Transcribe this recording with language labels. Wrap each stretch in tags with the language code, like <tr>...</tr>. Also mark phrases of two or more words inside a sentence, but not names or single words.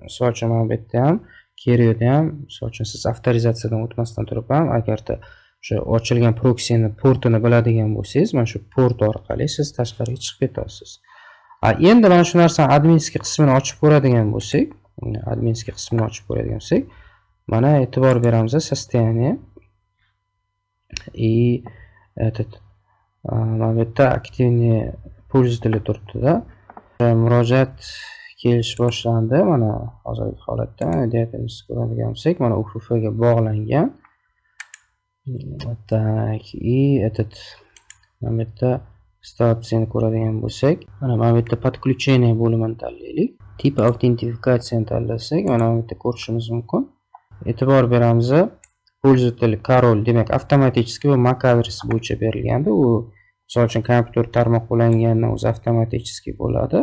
<uz>Misol uchun mana bu yerda ham Kerio'da ham misol uchun siz avtorizatsiyadan o'tmasdan turib ham agarda o'sha ochilgan proxy'ni portini biladigan bo'lsangiz, mana shu port orqali siz tashqariga chiqib ketasiz. Endi mana shu narsani adminskiy qismini ochib ko'radigan bo'lsak, mana e'tibor beramiz</uz> <ru>состояние и этот</ru> <uz>mana bu yerda</uz> <ru>активный пользователь</ru> <uz>turibdi-da. Murojaat kelish boshlandi. Mana hozirgi holatda diatezni ko'radigan bo'lsak, mana UFF ga bog'langan.</uz> <ru>Так, и этот</ru> <uz>mana bu yerda statsiyani ko'radigan bo'lsak, mana bu yerda подключение bo'limini tanlaylik. Tip autentifikatsiyani tanlasak, mana bu yerda ko'rishimiz mumkin. E'tibor beramiz. Pользователь parol, demak, avtomatik bu MAC adresi bo'yicha berilganda, u misol uchun kompyuter tarmoq ulangandan o'zi avtomatik bo'ladi.</uz>